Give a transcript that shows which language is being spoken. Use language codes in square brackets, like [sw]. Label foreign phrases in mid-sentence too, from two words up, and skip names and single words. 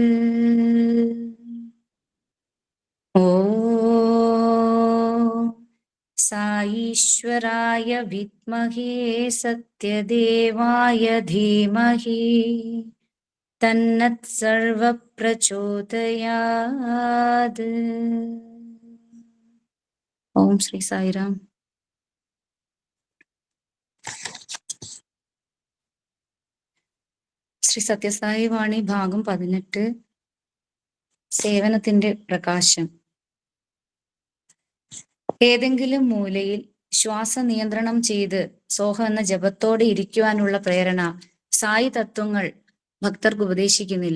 [sa] ॐ साईश्वराय विद्महे सत्यदेवाय धीमहि तन्नत्सर्वप्रचोदयात्। ओम श्री साईराम. [ml] ശ്രീ സത്യസായി വാണി ഭാഗം 18 സേവനത്തിന്റെ പ്രകാശം. ഏതെങ്കിലും മൂലയിൽ ശ്വാസനിയന്ത്രണം ചെയ്ത് സോഹ എന്ന ജപത്തോടെ ഇരിക്കുവാനുള്ള പ്രേരണ സായി തത്വങ്ങൾ ഭക്തർക്ക് ഉപദേശിക്കുന്നില്ല.